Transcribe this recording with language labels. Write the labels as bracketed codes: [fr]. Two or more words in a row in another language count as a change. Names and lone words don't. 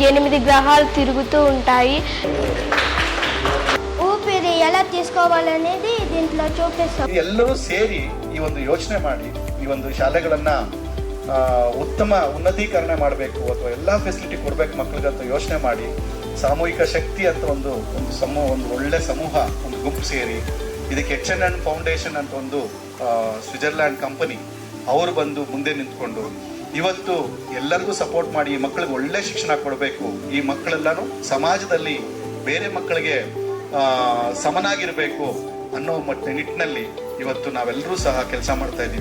[te] 8 గ్రహాలు తిరుగుతూ ఉంటాయి. ఊపిరి ఎలా తీసుకోవాలనేది దీంట్లో చూపిస్తాం. [kn] ಎಲ್ಲರೂ ಸೇರಿ ಈ ಒಂದು ಯೋಚನೆ ಮಾಡಿ ಈ ಒಂದು ಶಾಲೆಗಳನ್ನ ಉತ್ತಮ ಉನ್ನತೀಕರಣ ಮಾಡಬೇಕು ಅಥವಾ ಎಲ್ಲ ಫೆಸಿಲಿಟಿ ಕೊಡಬೇಕು ಮಕ್ಕಳಿಗೆ ಅಂತ ಯೋಚನೆ ಮಾಡಿ ಸಾಮೂಹಿಕ ಶಕ್ತಿ ಅಂತ ಒಂದು ಒಳ್ಳೆ ಸಮೂಹ ಒಂದು ಗುಂಪು ಸೇರಿ ಇದಕ್ಕೆ H&N ಫೌಂಡೇಶನ್ ಅಂತ ಒಂದು ಸ್ವಿಟ್ಜರ್ಲ್ಯಾಂಡ್ ಕಂಪನಿ ಅವರು ಬಂದು ಮುಂದೆ ನಿಂತ್ಕೊಂಡು ಇವತ್ತು ಎಲ್ಲರಿಗೂ ಸಪೋರ್ಟ್ ಮಾಡಿ ಈ ಮಕ್ಕಳಿಗೆ ಒಳ್ಳೆ ಶಿಕ್ಷಣ ಕೊಡಬೇಕು, ಈ ಮಕ್ಕಳೆಲ್ಲರೂ ಸಮಾಜದಲ್ಲಿ ಬೇರೆ ಮಕ್ಕಳಿಗೆ ಸಮನಾಗಿರಬೇಕು ಅನ್ನೋ ನಿಟ್ಟಿನಲ್ಲಿ ಇವತ್ತು ನಾವೆಲ್ಲರೂ ಸಹ ಕೆಲಸ ಮಾಡ್ತಾ ಇದ್ದೀವಿ.